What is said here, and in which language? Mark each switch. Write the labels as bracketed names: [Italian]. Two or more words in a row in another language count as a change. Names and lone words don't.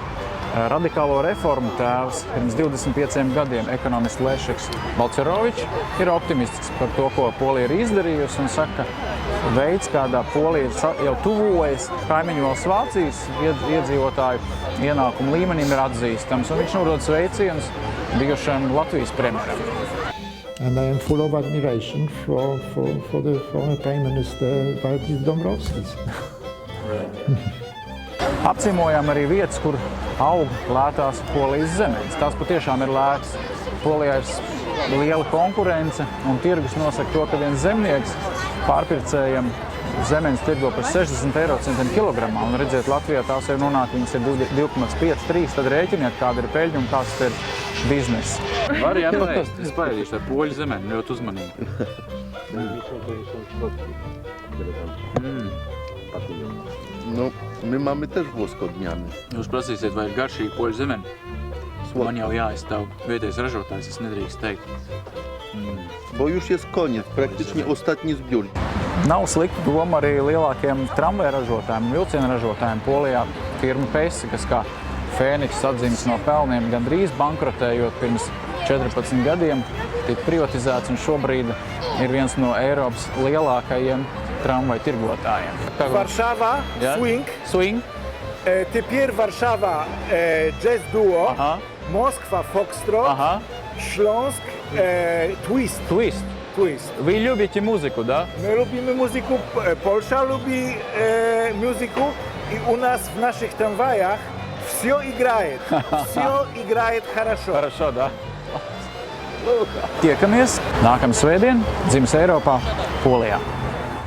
[Latvian] Radikālo reformu tēvs pirms 25 gadiem ekonomists Lešeks Balcerovičs ir optimistisks par to, ko Polija ir izdarījusi un saka, veids, kādā Polija jau tuvojas kaimiņu valsts Vācijas iedzīvotāju ienākumu līmenim ir atzīstams, un viņš nodod sveicienus bijušajam Latvijas premjeram. [English] And I am full of admiration for the former Prime Minister Valdis Dombrovskis. [Latvian] Apciemojām arī vietas, kur aug lētās Polijas zemes. Tās patiešām ir lētas. Polijā ir liela konkurence, un tirgus nosaka to, ka viens zemnieks pārpircējiem zemenes tirgo par 60 eurocentiem kilogramā. Un redziet, Latvijā tās jau nonāk, viņas ir 2,53, tad rēķiniet, kāda ir peļņa un kāds ir bizness. Var jāpaēst, es paēdīšu ar poļu zemeni, ļoti uzmanīgi. [Polish] No, my mamy też włoskodniany. [Latvian] Jūs prasīsiet, vai ir garšīgi poļu zemeni? Man jau jāizstāv vietējais ražotājs, es nedrīkst teikt. [Polish] Bo już jest koniec, praktycznie ostatni zbiór. [Latvian] Nav slikta doma arī lielākiem tramvaju ražotājiem un vilcienu ražotājiem Polijā. Firma Pesi, kas kā Fēniks atzīmes no pelniem, gandrīz bankrotējot pirms 14 gadiem, tika privatizēts un šobrīd ir viens no Eiropas lielākajiem tramvaju tirgotājiem. [Polish] Warszawa, Ja? Swing, Swing. Tepier Warszawa, Jazz Duo, Aha. Moskwa, Foxtrot, Aha. Śląsk, Twist. Twist. Twist. [Russian] Вы любите музыку, да? [Polish] My lubimy muzykę, Polsza lubi muzykę i u nas w naszych tramwajach [Russian] всё играет. Всё играет хорошо. Хорошо, да? [Latvian] Tiekamies nākamā svētdien dzimis Eiropā, Polijā.